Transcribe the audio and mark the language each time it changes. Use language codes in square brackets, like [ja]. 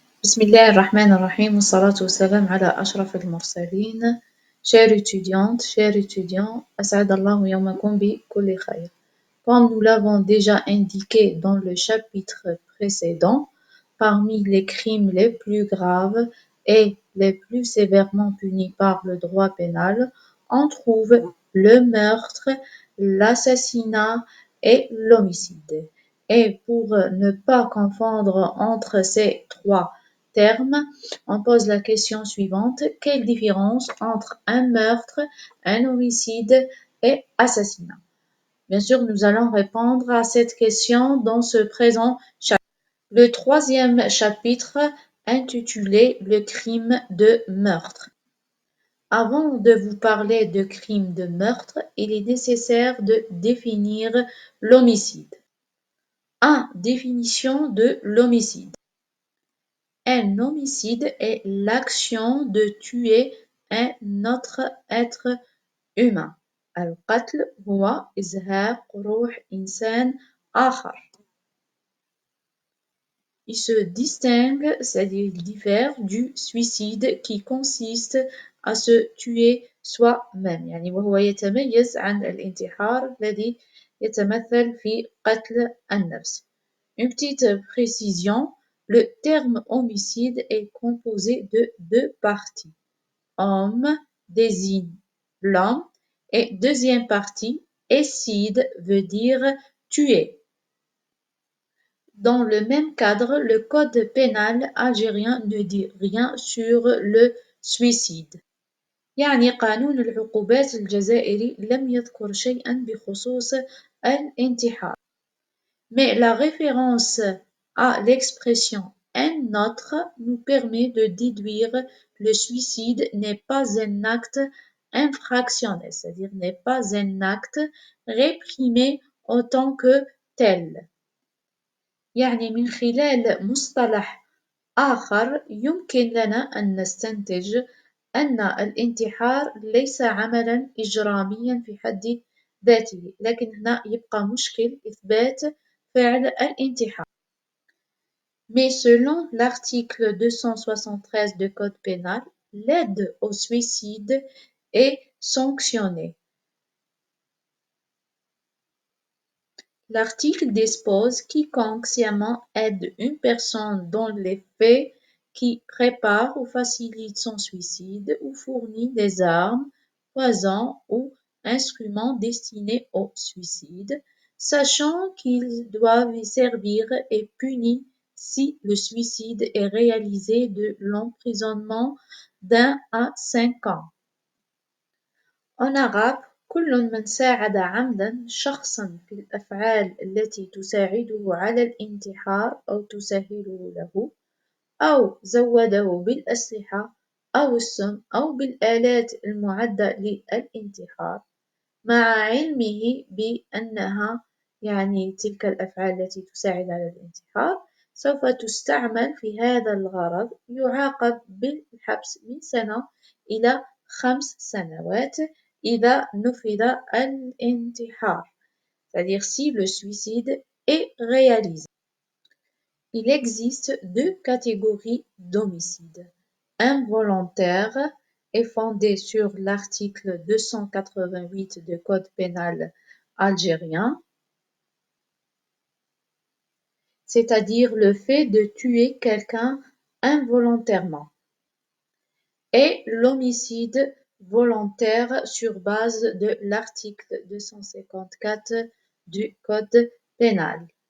[ar] بسم الله الرحمن الرحيم والصلاة والسلام على أشرف المرسلين. [fr] Chères étudiantes, chers étudiants, [ar] أسعد الله يومكم بكل خير. [fr] Comme nous l'avons déjà indiqué dans le chapitre précédent, parmi les crimes les plus graves et les plus sévèrement punis par le droit pénal, on trouve le meurtre, l'assassinat et l'homicide. Et pour ne pas confondre entre ces trois termes, on pose la question suivante: quelle différence entre un meurtre, un homicide et assassinat? Bien sûr, nous allons répondre à cette question dans ce présent chapitre. Le troisième chapitre intitulé Le crime de meurtre. Avant de vous parler de crime de meurtre, il est nécessaire de définir l'homicide. 1. Définition de l'homicide. Un homicide est l'action de tuer un autre être humain. [ar] القتل هو إزهاق روح إنسان آخر. [fr] Il se distingue, c'est-à-dire il diffère du suicide qui consiste à se tuer soi-même. [ar] يعني وهو يتميز عن الانتحار الذي يتمثل في قتل النفس. [fr] Une petite précision, le terme homicide est composé de deux parties. Homme désigne l'homme et deuxième partie, icide veut dire tuer. Dans le même cadre, le code pénal algérien ne dit rien sur le suicide. [ar] يعني قانون العقوبات الجزائري لم يذكر شيئا بخصوص الانتحار. [fr] Mais la référence à l'expression un autre nous permet de déduire que le suicide n'est pas un acte infractionnel, c'est-à-dire n'est pas un acte réprimé en tant que tel. [ar] يعني من خلال مصطلح آخر يمكن لنا أن نستنتج أن الانتحار ليس عملا إجراميا في حد ذاته، لكن هنا يبقى مشكل إثبات فعل الانتحار. [fr] Mais selon l'article 273 du Code pénal, l'aide au suicide est sanctionnée. L'article dispose: quiconque sciemment aide une personne dans les faits qui prépare ou facilite son suicide ou fournit des armes, poisons ou instruments destinés au suicide, sachant qu'ils doivent y servir, est puni si le suicide est réalisé de l'emprisonnement d'1 à 5 ans. En arabe, [ar] كل من ساعد عمدا شخصا في الأفعال التي تساعده على الانتحار أو تسهله له، أو زوده بالأسلحة أو السم أو بالآلات المعدة للانتحار مع علمه بأنها يعني تلك الأفعال التي تساعد على الانتحار سوف تستعمل في هذا الغرض، يعاقب بالحبس من 1 إلى 5 سنوات إذا نفذ الانتحار، [fr] c'est-à-dire si le suicide est réalisé. Il existe deux catégories d'homicide. Involontaire est fondé sur l'article 288 du Code pénal algérien, c'est-à-dire le fait de tuer quelqu'un involontairement, et l'homicide volontaire sur base de l'article 254 du Code pénal.